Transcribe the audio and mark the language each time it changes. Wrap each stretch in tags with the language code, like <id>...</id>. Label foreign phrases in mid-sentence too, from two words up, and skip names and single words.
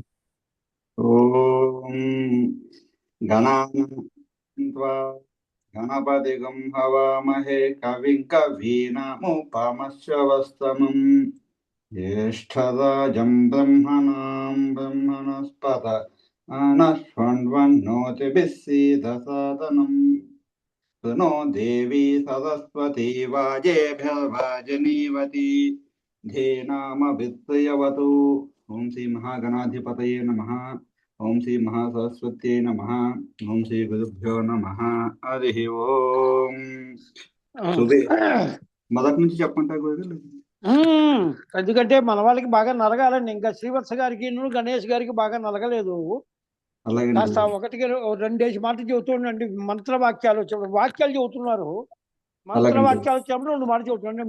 <sa>ఓం గణపతిగం హవామహే కవిం కవీనాముపమశ్రవస్తమం జ్యేష్ఠరాజం బ్రహ్మణస్పత ఆనశ్వన్వన్నోతిభిः सीदसादनम् नो देवी सरस्वती वाजेभिर्वाजनीवती धेनामभित्रयवतु। ओं श्री महागणाधिपतये नमः। ओं श्री महासरस्वत्यै नमः। ओं श्री गुरुभ्यो नमः। हरि ओम।</sa> <te>మొదటి నుంచి చెప్పంటారు గురుగారు. ఎందుకంటే మన వాళ్ళకి బాగా నలగాలండి. ఇంకా శ్రీవత్స గారికి గణేష్ గారికి బాగా నలగలేదు. కాస్త ఒకటికి రెండేసి మాటలు చెబుతుండండి. మంత్రవాక్యాలు వాక్యాలు చెబుతున్నారు. మంత్రవాక్యాలు వచ్చినప్పుడు 2 మాటలు చెబుతుండండి.</te>